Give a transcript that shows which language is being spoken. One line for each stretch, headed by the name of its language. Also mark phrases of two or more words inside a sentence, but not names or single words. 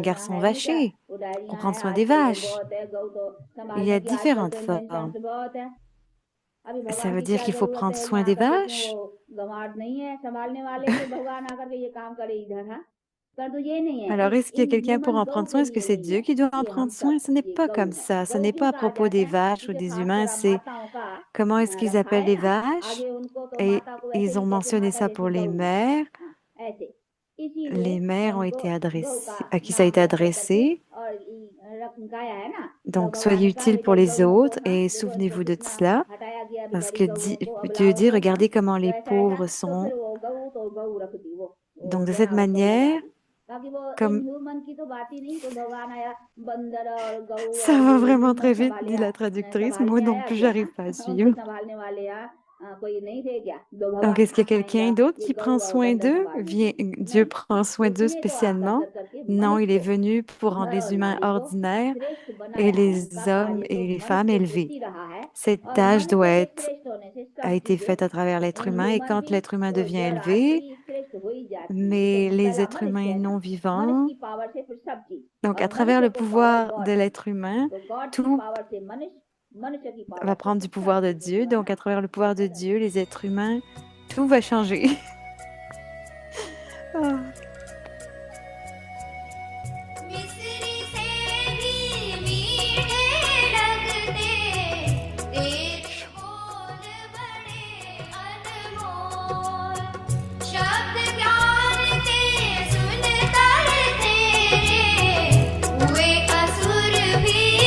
Hindi: यहाँ
French: garçon
Hindi: है नहीं क्या,
French: vacher
Hindi: वो
French: pour
Hindi: डायरियाँ
French: prendre
Hindi: हैं
French: soin des
Hindi: आजकल तो
French: vaches.
Hindi: बहुत है, गौ तो
French: Il y a
Hindi: संभालने की आजकल
French: différentes
Hindi: तो इन्वेंशन
French: formes.
Hindi: बहुत है। अभी
French: Ça
Hindi: भगवान
French: veut
Hindi: की
French: dire
Hindi: क्या
French: qu'il faut
Hindi: जरूरत
French: prendre
Hindi: है
French: soin
Hindi: यहाँ
French: des
Hindi: आकर के, क्यों
French: vaches.
Hindi: वो गंवार नहीं है संभालने वाले कि भगवान आकर के ये काम करे इधर। हाँ, पर तो ये नहीं है,
French: Alors, est-ce qu'il y a
Hindi: इन
French: quelqu'un pour
Hindi: ह्यूमन
French: en
Hindi: गौ
French: prendre
Hindi: के
French: soin? Est-ce que
Hindi: लिए
French: c'est
Hindi: नहीं
French: Dieu
Hindi: है,
French: qui doit en
Hindi: ये हम
French: prendre soin?
Hindi: सब,
French: Ce n'est
Hindi: ये
French: pas
Hindi: गौ
French: comme
Hindi: है।
French: ça. Ce
Hindi: गौ
French: n'est pas
Hindi: क्यों
French: à
Hindi: कहा
French: propos
Hindi: जाता
French: des
Hindi: है,
French: vaches ou
Hindi: क्योंकि
French: des
Hindi: खास
French: humains,
Hindi: कर
French: c'est
Hindi: माताओं का
French: comment est-ce qu'ils
Hindi: रखा
French: appellent
Hindi: है
French: les
Hindi: ना,
French: vaches.
Hindi: आगे उनको तो
French: Et
Hindi: माता को ऐसे
French: ils
Hindi: ही
French: ont
Hindi: कहते
French: mentionné
Hindi: माता
French: ça
Hindi: जैसी
French: pour les
Hindi: गौ है।
French: mères.
Hindi: हाँ, ऐसे इसीलिए
French: Les mères ont
Hindi: उनको
French: été
Hindi: गौ का
French: adressées, à qui ça a
Hindi: नाम
French: été
Hindi: रख कर करके
French: adressé.
Hindi: और गाया है ना। तो
French: Donc,
Hindi: भगवान
French: soyez
Hindi: ने कहा
French: utiles pour
Hindi: बेचारी
French: les
Hindi: गौओं को,
French: autres
Hindi: हाँ
French: et
Hindi: देखो इनको
French: souvenez-vous de
Hindi: कितना
French: cela.
Hindi: हटाया गया
French: Parce
Hindi: बेचारी
French: que
Hindi: गौओं को,
French: Dieu
Hindi: अबलाओं
French: dit,
Hindi: को। हाँ,
French: regardez comment
Hindi: तो
French: les
Hindi: ऐसा है ना,
French: pauvres
Hindi: तो
French: sont.
Hindi: फिर वो गऊ तो गऊ रख दी, वो
French: Donc, de cette
Hindi: जनावर गऊ लगा
French: manière,
Hindi: दी। बाकी वो
French: comme
Hindi: इनह्यूमन की तो बात ही नहीं, कोई भगवान आया बंदर और गऊ
French: ça
Hindi: और
French: va
Hindi: ये
French: vraiment
Hindi: ह्यूमन
French: très vite, dit
Hindi: संभालिया
French: la traductrice. Moi
Hindi: संभालने
French: non
Hindi: आया
French: plus,
Hindi: क्या?
French: j'arrive
Hindi: हाँ,
French: pas à
Hindi: उनको
French: suivre.
Hindi: संभालने वाले यहाँ कोई नहीं थे क्या जो
French: Donc,
Hindi: भगवान
French: est-ce qu'il y a
Hindi: आएगा
French: quelqu'un d'autre
Hindi: ये
French: qui
Hindi: गऊ
French: prend
Hindi: और
French: soin
Hindi: बंदर
French: d'eux?
Hindi: संभाल
French: Vient,
Hindi: लेंगे?
French: Dieu
Hindi: नहीं,
French: prend soin
Hindi: तो
French: d'eux
Hindi: इन्हें तो आकर
French: spécialement.
Hindi: कर करके
French: Non,
Hindi: मनुष्य
French: il est
Hindi: को,
French: venu pour rendre
Hindi: नर
French: les
Hindi: और
French: humains
Hindi: नारी को
French: ordinaires
Hindi: श्रेष्ठ
French: et
Hindi: बनाया है। उनका
French: les hommes
Hindi: कार्य तो
French: et les femmes
Hindi: मनुष्य
French: élevés.
Hindi: सृष्टि रहा है
French: Cette
Hindi: और
French: tâche doit
Hindi: मनुष्य के
French: être,
Hindi: श्रेष्ठ होने से
French: a
Hindi: सब
French: été
Hindi: चीजें
French: faite à travers l'être
Hindi: इन
French: humain et
Hindi: ह्यूमन
French: quand
Hindi: भी
French: l'être humain
Hindi: तो
French: devient
Hindi: जड़
French: élevé,
Hindi: आदमी श्रेष्ठ हो ही जाती है।
French: mais
Hindi: जैसे
French: les
Hindi: पहला
French: êtres
Hindi: मनुष्य
French: humains
Hindi: है ना,
French: non
Hindi: मनुष्य
French: vivants,
Hindi: की पावर से फिर सब चीज,
French: donc à
Hindi: और
French: travers
Hindi: मनुष्य
French: le
Hindi: को पावर
French: pouvoir
Hindi: गॉड
French: de
Hindi: दी,
French: l'être humain,
Hindi: तो गॉड की
French: tout
Hindi: पावर से मनुष्य, मनुष्य की
French: va
Hindi: पावर से
French: prendre
Hindi: फिर
French: du
Hindi: सब
French: pouvoir de
Hindi: चीजें
French: Dieu.
Hindi: जो है
French: Donc
Hindi: ना
French: à travers le
Hindi: वो
French: pouvoir de
Hindi: बदल
French: Dieu, les êtres humains, tout va changer. Ah.
Hindi: मिस्री से भी मीठे लगते तेरे बोल बड़े अनमोल शब्द ज्ञान के सुनकर तेरे हुए असुर भी